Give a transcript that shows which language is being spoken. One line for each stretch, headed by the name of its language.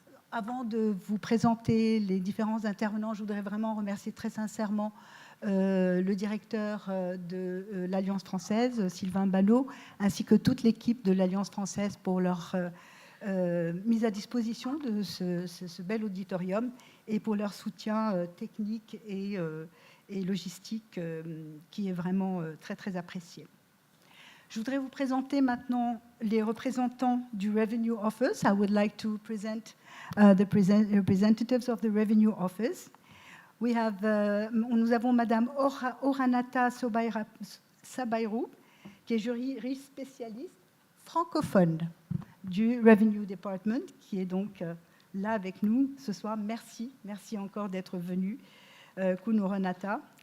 French: Avant de vous présenter les différents intervenants, je voudrais vraiment remercier très sincèrement le directeur de l'Alliance française, Sylvain Ballot, ainsi que toute l'équipe de l'Alliance française pour leur mise à disposition de ce bel auditorium et pour leur soutien technique et logistique qui est vraiment très, très apprécié. Je voudrais vous présenter maintenant les représentants du Revenue Office.
English: I would like to present the representatives of the Revenue Office.
French: Nous avons Madame Oranata Sabairu, qui est juriste spécialiste francophone du Revenue Department, qui est donc là avec nous ce soir. Merci encore d'être venu, Kuno Renata.